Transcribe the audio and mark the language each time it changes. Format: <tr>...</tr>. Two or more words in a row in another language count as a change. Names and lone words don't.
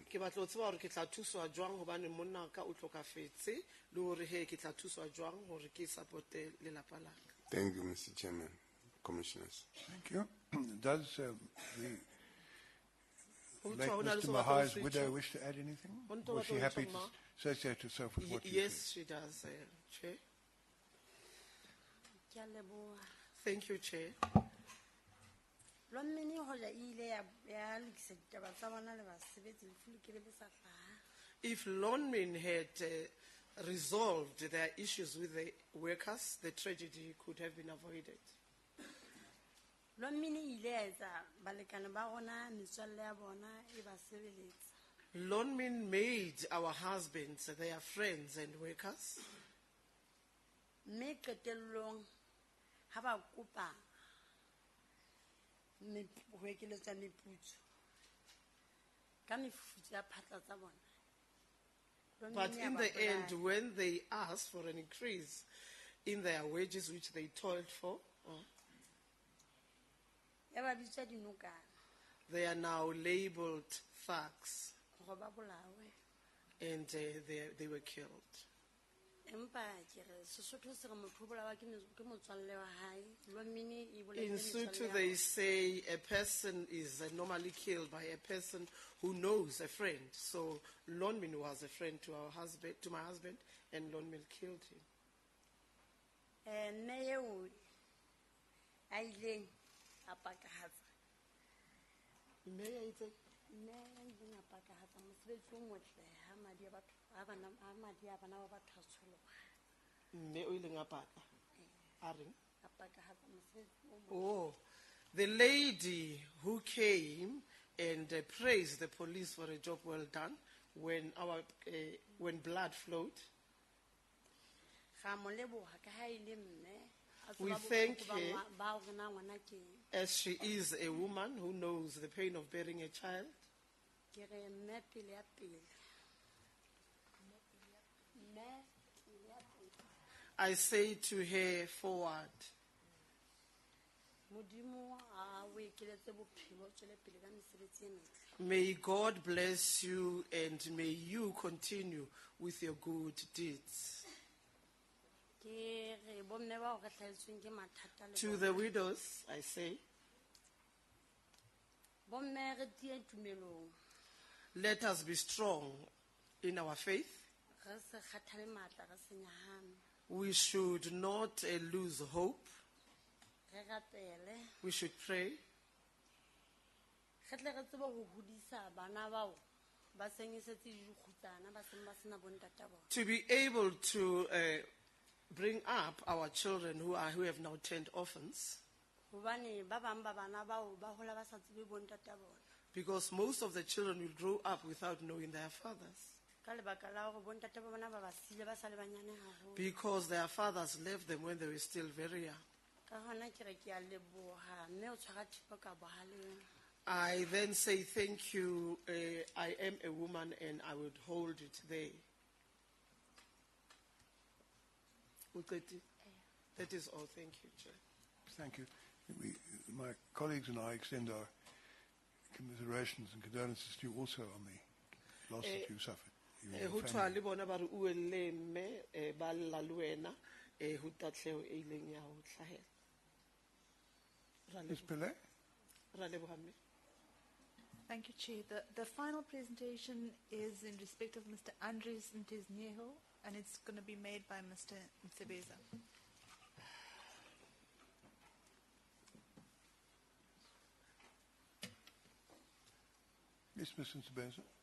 <st>Ke batla ho tseba hore ke tla thuswa jwang hobane monna ka o tlhokafetse le hore he ke tla thuswa jwang hore ke supporte lelapa la ka.</st> <en>Thank you, Mr. Chairman, Commissioners. Thank you. Does late Mr. Mahai's widow wish to add anything? Was she happy to associate herself with what you Yes, said? she does, Chair.</en> <st>Ke a leboha.</st> <en>Thank you, Chair.</en> <st>Lonmin hoja ile ya lokisa ditaba tsa bona le basebetsi lefu le ke le sa hlaha.</st> <en>If Lonmin had resolved their issues with the workers, the tragedy could have been avoided.</en> <st>Lonmin ile ya etsa balekane ba rona metswalle ya bona e ba sebeletsa.</st> <en>Lonmin made our husbands their friends and workers.</en> <st>Mme qetellong ha ba kopa ho ekeletsa meputso ka mefuta ya phatla tsa bona.</st> <en>But in the end, when they asked for an increase in their wages, which they toiled for,</en> <st>ya ba bitsa dinokana</st> <en>they are now labeled thugs</en> <st>go ba bolawe.</st> <en>and they were killed.</en> <st>Empa ke re Sesotho se re motho o bolawa ke motswalle wa hae. Lonmin e boletse</st> <en>In Sotho, they say a person is normally killed by a person who knows a friend. So Lonmin was a friend to my husband, and Lonmin killed him.</en> <st>Mme eo a ileng a pakahatsa. Mme ya itse Mme a ileng a pakahatsa mosebetsi o motle ha madi a bana ba batho a tsholoha. mme o ileng a paka. A reng? A pakahatsa mosebetsi o motle.</st> <en>Oh, the lady who came and praised the police for a job well done when blood flowed.</en> <st>Ga mo leboha ka ha ile mme a</st> <en>We</en> <st>tseba</st> <en>thank</en> <st>bohloko</st> <en>her.</en> <st>ba hore na ngwana ke eng.</st> <en>As she is a woman who knows the pain of bearing a child.</en> <st>Ke re mme pele ya pele. Mme pele ya pele.</st> <en>I say to her forward,</en> <st>Modimo a o ekeletse bophelo o tswele pele ka mesebetsi e metle.</st> <en>may God bless you and may you continue with your good deeds.</en> <st>Ke re bomme ba o re hlahetsweng ke mathata le</st> <en>To</en> <st>bona.</st> <en>the widows, I say,</en> <st>Bomme re tie tumelong.</st> <en>let us be strong in our faith.</en> <st>Re se kgathale matla re se nyahame.</st> <en>We should not lose hope.</en> <st>Re rapele.</st> <en>We should pray.</en> <st>Re tle re tsebe ho hodisa bana bao ba sengisetse dikgutsana ba seng ba sena bontata bona.</st> <en>To be able to bring up our children who have now turned orphans,</en> <st>Hobane ba bang ba bana bao ba hola ba sa tsebe bontata bona.</st> <en>Because most of the children will grow up without knowing their fathers.</en> <st>Ka lebaka la hore bontate ba bona ba ba siile ba sa le banyane haholo.</st> <en>Because their fathers left them when they were still very young.</en> <st>Ka hona ke re ke a leboha, mme o tshwara thipa ka bohaleng.</st> <en>I then say thank you. I am a woman and I would hold it there.</en> <zu>Uqedi?</zu> <en>That is all. Thank you, Chair. Thank you. My colleagues and I extend our commiserations and condolences to you also on the loss that you suffered. You and your</en> <st>Ho</st> <en>family.</en> <st>tshwa le bona ba re o elle mme ba lla le wena ho tatlheo e ileng ya ho hlahela.</st> <en>Ms. Pillay?</en> <st>Ra leboha mme.</st> <en>Thank you, Chair. The final presentation is in respect of Mr. Andres Nteznieho, and it's going to be made by Mr. Msebeza. Yes, Mr. Msebeza.</en>